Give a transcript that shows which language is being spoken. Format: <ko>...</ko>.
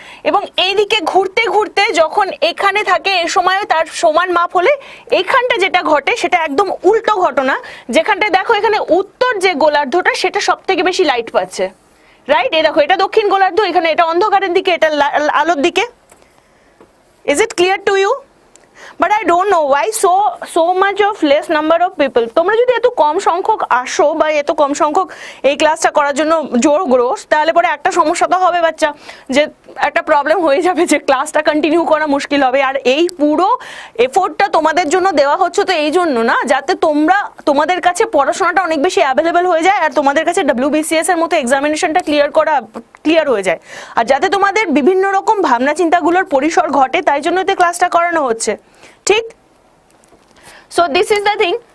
<bn>এবং এইদিকে ঘুরতে ঘুরতে যখন এখানে থাকে, এ সময় তার সমান মাপ হলে এইখানটা যেটা ঘটে সেটা একদম উল্টো ঘটনা, যেখানটায় দেখো এখানে উত্তর যে গোলার্ধটা সেটা সব থেকে বেশি লাইট পাচ্ছে, রাইট? এই দেখো, এটা দক্ষিণ গোলার্ধ, এখানে এটা অন্ধকারের দিকে, এটা আলোর দিকে।</bn> <en>Is it clear to you? But I don't know why so much of less number of people.</en> <bn>তোমরা যদি এত কম সংখ্যক আসো বা এত কম সংখ্যক এই ক্লাসটা করার জন্য জোর গ্রোস, তাহলে পরে একটা সমস্যা তো হবে বাচ্চা, যে একটা প্রবলেম হয়ে যাবে যে ক্লাসটা কন্টিনিউ করা মুশকিল হবে। আর এই পুরো এফোর্টটা তোমাদের জন্য দেওয়া হচ্ছে তো এই জন্য না, যাতে তোমাদের কাছে পড়াশোনাটা অনেক বেশি অ্যাভেলেবেল হয়ে যায়, আর তোমাদের কাছে WBCS এর মতো এক্সামিনেশনটা ক্লিয়ার হয়ে যায়, আর যাতে তোমাদের বিভিন্ন রকম ভাবনা চিন্তাগুলোর পরিসর ঘটে, তাই জন্য তো ক্লাসটা করানো হচ্ছে, ঠিক?</bn> <en>So this is the thing.</en>